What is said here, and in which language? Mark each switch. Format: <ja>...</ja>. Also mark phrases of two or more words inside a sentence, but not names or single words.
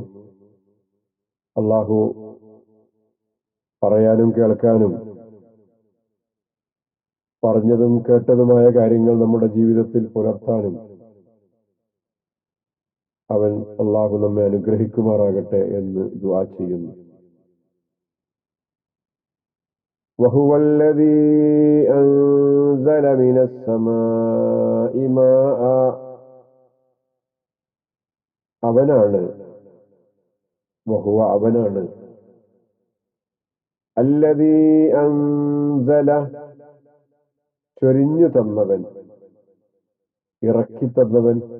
<ml>അള്ളാഹു പറയാനും കേൾക്കാനും പറഞ്ഞതും കേട്ടതുമായ കാര്യങ്ങൾ നമ്മുടെ ജീവിതത്തിൽ പുലർത്താനും അവൻ അള്ളാഹു നമ്മെ അനുഗ്രഹിക്കുമാറാകട്ടെ എന്ന് ദുആ ചെയ്യുന്നു.</ml> <ar>وهو الذي أنزل من السماء ماء.</ar> <ml>അവനാണ്, വഹുവ അവനാണ്,</ml> <ar>الذي أنزل</ar> <ml>ചൊരിഞ്ഞു തന്നവൻ, ഇറക്കി തന്നവൻ,</ml>